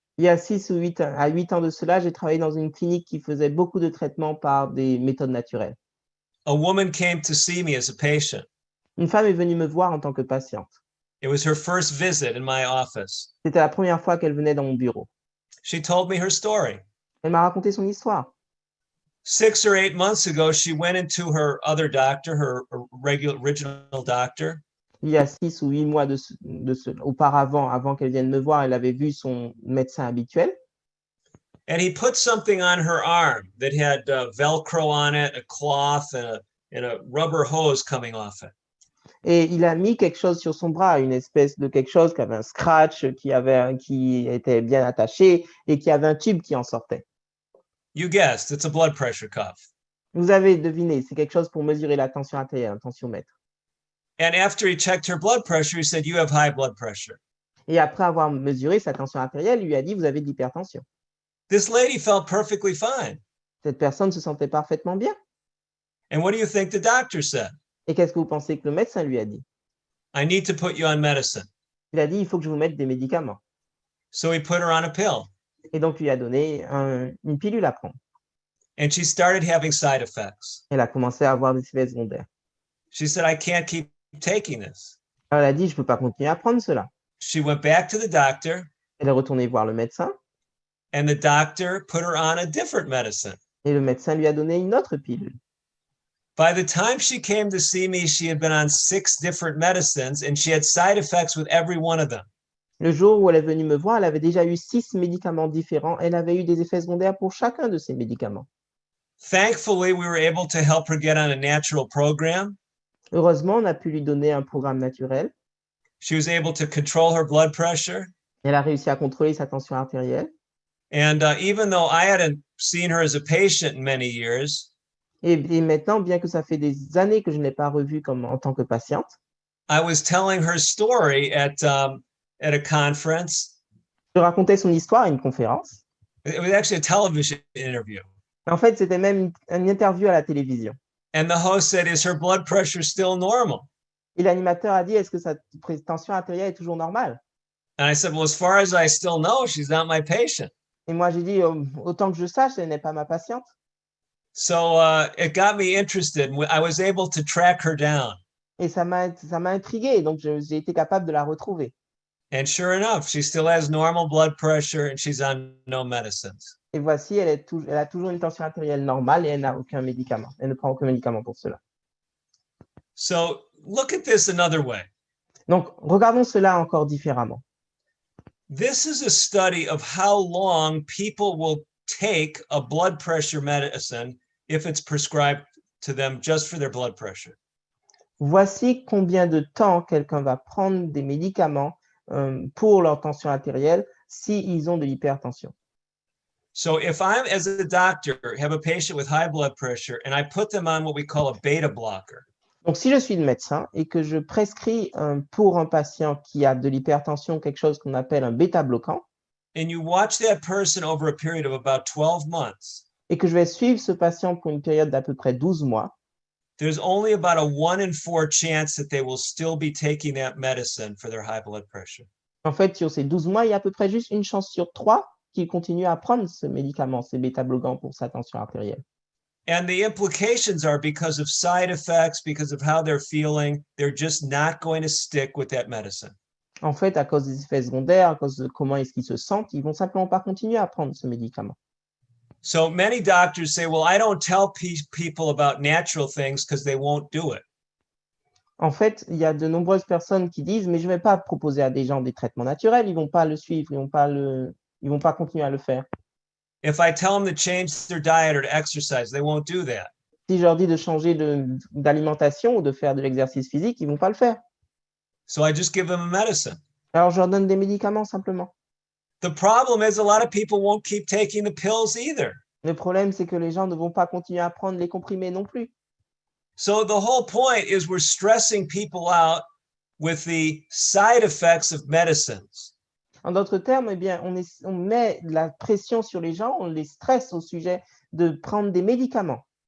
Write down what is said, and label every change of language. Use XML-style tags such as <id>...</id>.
<fr>Il y a 6 ou 8 à 8 ans de cela, j'ai travaillé dans une clinique qui faisait beaucoup de traitements par des méthodes naturelles.</fr> <en>A woman came to see me as a patient.</en> <fr>Une femme est venue me voir en tant que patiente.</fr> <en>It was her first visit in my office.</en> <fr>C'était la première fois qu'elle venait dans mon bureau.</fr> <en>She told me her story.</en> <fr>Elle m'a raconté son histoire.</fr> <en>6 or 8 months ago, she went into her other doctor, her original doctor.</en> <fr>Il y a 6 ou 8 mois auparavant, avant qu'elle vienne me voir, elle avait vu son médecin habituel.</fr> <en>And he put something on her arm that had Velcro on it, a cloth, and a rubber hose coming off it.</en> <fr>Et il a mis quelque chose sur son bras, une espèce de quelque chose qui avait un scratch, qui était bien attaché et qui avait un tube qui en sortait.</fr> <en>You guessed, it's a blood pressure cuff.</en> <fr>Vous avez deviné, c'est quelque chose pour mesurer la tension artérielle, un tensiomètre.</fr> <en>And after he checked her blood pressure, he said, you have high blood pressure.</en> <fr>Et après avoir mesuré sa tension artérielle, il lui a dit, vous avez de l'hypertension.</fr> <en>This lady felt perfectly fine.</en> <fr>Cette personne se sentait parfaitement bien.</fr> <en>And what do you think the doctor said?</en> <fr>Et qu'est-ce que vous pensez que le médecin lui a dit?</fr> <en>I need to put you on medicine.</en> <fr>Il a dit, il faut que je vous mette des médicaments.</fr> <en>So he put her on a pill.</en> <fr>Et donc, il lui a donné une pilule à prendre.</fr> <en>And she started having side effects.</en> <fr>Elle a commencé à avoir des effets secondaires.</fr> <en>She said, I can't keep taking this.</en> <fr>Alors, elle a dit, je ne peux pas continuer à prendre cela.</fr> <en>She went back to the doctor,</en> <fr>Elle est retournée voir le médecin</fr> <en>and the doctor put her on a different medicine.</en> <fr>et le médecin lui a donné une autre pilule.</fr> <en>By the time she came to see me, she had been on 6 different medicines and she had side effects with every one of them.</en> <fr>Le jour où elle est venue me voir, elle avait déjà eu 6 médicaments différents. Elle avait eu des effets secondaires pour chacun de ces médicaments.</fr> <en>Thankfully, we were able to help her get on a natural program.</en> <fr>Heureusement, on a pu lui donner un programme naturel.</fr> <en>She was able to control her blood pressure.</en> <fr>Elle a réussi à contrôler sa tension artérielle.</fr> <en>And even though I hadn't seen her as a patient in many years,</en> <fr>Et maintenant, bien que ça fait des années que je ne l'ai pas revue en tant que patiente,</fr> <en>I was telling her story at a conference.</en> <fr>je racontais son histoire à une conférence.</fr> <en>It was actually a television interview.</en> <fr>En fait, c'était même une interview à la télévision.</fr> <en>And the host said, "Is her blood pressure still normal?"</en> <fr>Et l'animateur a dit, est-ce que sa tension artérielle est toujours normale?</fr> <en>And I said, "Well, as far as I still know, she's not my patient."</en> <fr>Et moi, j'ai dit, autant que je sache, elle n'est pas ma patiente.</fr> <en>So it got me interested. I was able to track her down.</en> <fr>Et ça m'a intrigué, donc j'ai été capable de la retrouver.</fr> <en>And sure enough, she still has normal blood pressure and she's on no medicines.</en> <fr>Et voici, elle a toujours une tension artérielle normale et elle n'a aucun médicament. Elle ne prend aucun médicament pour cela.</fr> <en>So look at this another way.</en> <fr>Donc, regardons cela encore différemment.</fr> <en>This is a study of how long people will take a blood pressure medicine if it's prescribed to them just for their blood pressure.</en> <fr>Voici combien de temps quelqu'un va prendre des médicaments pour leur tension artérielle s'ils ont de l'hypertension.</fr> <en>So if I, as a doctor, have a patient with high blood pressure and I put them on what we call a beta blocker.</en> <fr>Donc, si je suis le médecin et que je prescris pour un patient qui a de l'hypertension quelque chose qu'on appelle un bêta-bloquant,</fr> <en>and you watch that person over a period of about 12 months,</en> <fr>et que je vais suivre ce patient pour une période d'à peu près 12 mois,</fr> <en>there's only about a 1 in 4 chance that they will still be taking that medicine for their high blood pressure.</en> <fr>En fait, sur ces 12 mois, il y a à peu près juste une chance sur 3 qu'il continue à prendre ce médicament, ces bêta-bloquants pour sa tension artérielle.</fr> <en>And the implications are because of side effects, because of how they're feeling, they're just not going to stick with that medicine.</en> <fr>En fait, à cause des effets secondaires, à cause de comment est-ce qu'ils se sentent, ils vont simplement pas continuer à prendre ce médicament.</fr> <en>So many doctors say, well, I don't tell people about natural things because they won't do it.</en> <fr>En fait, il y a de nombreuses personnes qui disent, mais je ne vais pas proposer à des gens des traitements naturels, ils ne vont pas le suivre, ils vont pas continuer à le faire.</fr> <en>If I tell them to change their diet or to exercise, they won't do that.</en> <fr>Si je leur dis de changer d'alimentation ou de faire de l'exercice physique, ils ne vont pas le faire.</fr> <en>So I just give them a medicine.</en> <fr>Alors, je leur donne des médicaments simplement.</fr> <en>The problem is a lot of people won't keep taking the pills either.</en> <fr>Le problème, c'est que les gens ne vont pas continuer à prendre les comprimés non plus.</fr> <en>So the whole point is we're stressing people out with the side effects of medicines.</en> <fr>En d'autres termes, eh bien, on met de la pression sur les gens, on les stresse au sujet de prendre des médicaments.</fr>